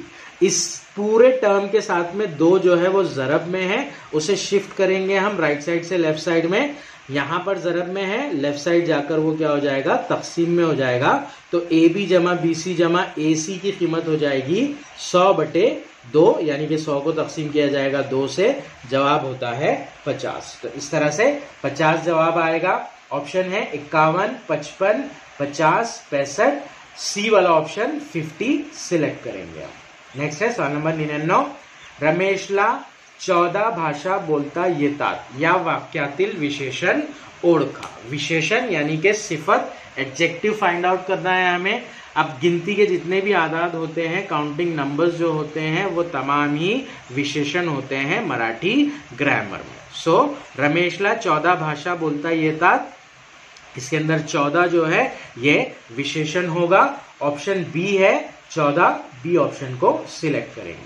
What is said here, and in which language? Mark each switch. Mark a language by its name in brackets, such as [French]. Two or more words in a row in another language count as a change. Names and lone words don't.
[Urdu] اس پورے ٹرم کے ساتھ میں 2 جو ہے وہ ضرب میں ہے، اسے شفٹ کریں گے ہم [English] right side [Urdu] سے [English] left side [Urdu] میں، یہاں پر ضرب میں ہے، [English] left side [Urdu] جا کر وہ کیا ہو جائے گا، تقسیم میں ہو جائے گا، تو اے بی جمع بی سی جمع اے سی کی قیمت ہو جائے گی 100/2، یعنی کہ 100 کو تقسیم کیا جائے گا 2 سے، جواب ہوتا ہے 50۔ تو اس طرح سے 50 جواب آئے گا۔ آپشن ہے 51 55 50 65، سی والا آپشن 50 سلیکٹ کریں گے ہم۔ نیکسٹ ہے سوال نمبر 99، [Marathi] रमेशला 14 भाषा बोलता येतात या वाक्यातील विशेषण ओळखा. [Urdu] विशेषण یعنی کہ صفت، [English] adjective find out [Urdu] کرنا ہے ہمیں۔ اب گنتی کے جتنے بھی اعداد ہوتے ہیں، [English] counting numbers [Urdu] جو ہوتے ہیں، وہ تمام ہی وشیشن ہوتے ہیں [English] Marathi grammar [Urdu] میں۔ سو [Marathi] रमेशला 14 भाषा बोलता येतात, [Urdu] اس کے اندر 14 جو ہے یہ وشیشن ہوگا، آپشن بی ہے 14، بی آپشن کو سلیکٹ کریں گے۔